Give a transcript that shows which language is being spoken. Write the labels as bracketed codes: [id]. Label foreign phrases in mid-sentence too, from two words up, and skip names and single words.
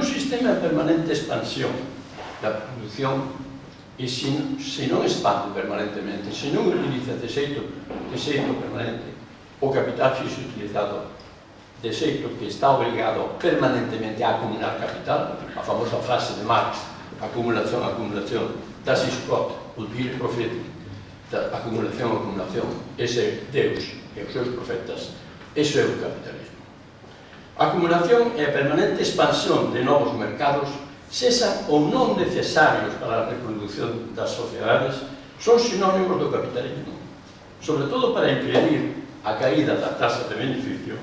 [gl] sistema de permanente expansión da produción e se non expande permanentemente, se non utiliza de xeito permanente o capital fixo utilizado de xeito que está obrigado permanentemente a acumular capital, a famosa frase de Marx, acumulación, acumulación, [de] das ist Gott, und wir Propheten, [gl] acumulación, acumulación, ese é Deus e os seus profetas, ese é o capitalismo. A acumulación e a permanente expansión de novos mercados, sexan ou non necesarios para a reproducción das sociedades, son sinónimos do capitalismo, sobre todo para impedir a caída da tasa de beneficio.